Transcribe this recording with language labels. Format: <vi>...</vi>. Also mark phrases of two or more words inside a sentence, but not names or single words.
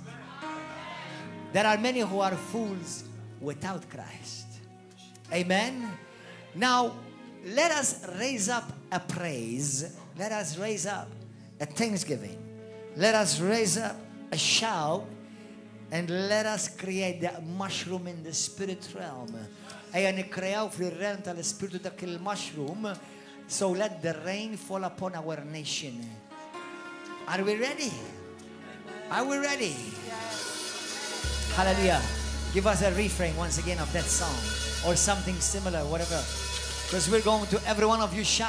<en>There are many who are fools without Christ. Amen? Now, let us raise up a praise. Let us raise up a thanksgiving. Let us raise up a shout. And let us create that mushroom in the spirit realm.</en> <mt>Ejja nikkreaw fil-realm tal-spiritu dak il-mushroom.</mt> <en>So let the rain fall upon our nation. Are we ready? Are we ready? Hallelujah. Give us a refrain once again of that song. Or something similar, whatever. Because we're going to, every one of you shout.</en>